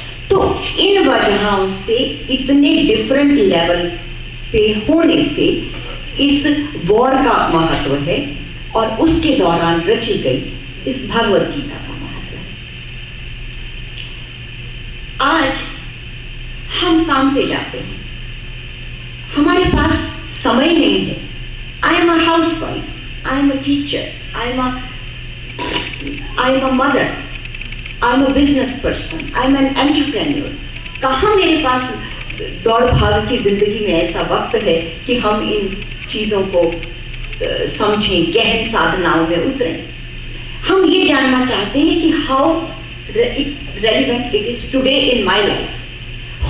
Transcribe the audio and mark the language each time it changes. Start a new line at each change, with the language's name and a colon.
Hindi: तो इन वजहों से इतने डिफरेंट लेवल पे होने से इस वॉर का महत्व है और उसके दौरान रची गई इस भगवत गीता का महत्व है। आज हम काम पे जाते हैं, हमारे पास समय नहीं है।
English: I am a housewife, I am a teacher, I am a mother, I am a business person, I am an entrepreneur.
Hindi: कहाँ मेरे पास दौड़ भाग की जिंदगी में ऐसा वक्त है कि हम इन चीजों को समझें, गहन साधनाओं में उतरें। हम ये जानना चाहते हैं कि
English: How relevant it is today in my life.